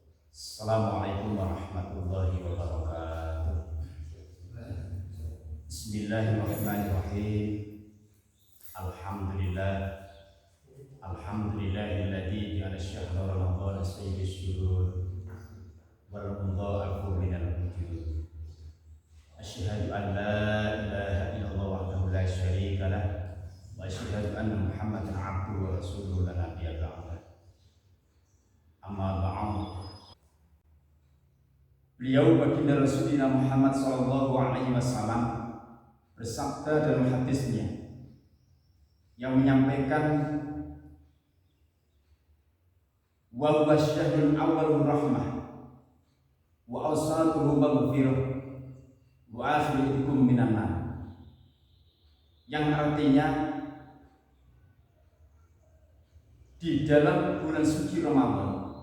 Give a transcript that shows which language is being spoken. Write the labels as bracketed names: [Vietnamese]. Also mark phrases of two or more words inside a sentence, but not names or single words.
[Arabic] السلام عليكم ورحمة الله وبركاته. بسم الله الرحمن الرحيم. الحمد لله الذي جعل شهر رمضان سيد الشهور والمضاعف من الوجود. أشهد أن لا إله إلا الله وحده لا شريك له وأشهد أن محمدا عبده ورسوله لا نبي بعده. أما بعد. [Indonesian] Beliau baginda Rasulullah Muhammad SAW bersabda dalam hadisnya yang menyampaikan [Arabic] وهو شهر أول الرحمة وأوسطه مغفرة وآخركم من النار, [Indonesian] yang artinya di dalam bulan suci Ramadan